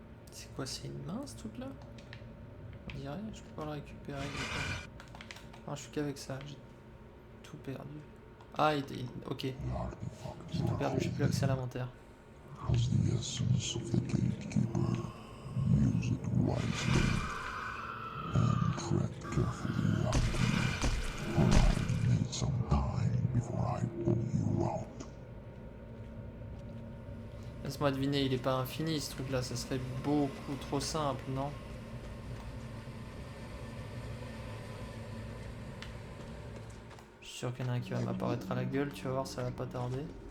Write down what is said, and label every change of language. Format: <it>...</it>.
<fr>C'est quoi, c'est une main ce truc là? On dirait, je peux pas le récupérer. Non, je suis qu'avec ça, j'ai tout perdu. Ah, ok. J'ai tout perdu, j'ai plus accès à l'inventaire.</fr> <en>Has the essence of the gatekeeper. Use it wisely and tread carefully after you, for I need some time before I pull you out.</en> <fr>Laisse-moi deviner, il est pas infini ce truc là, ça serait beaucoup trop simple, non? Je suis sûr qu'il y en a un qui va m'apparaître à la gueule, tu vas voir, ça va pas tarder.</fr>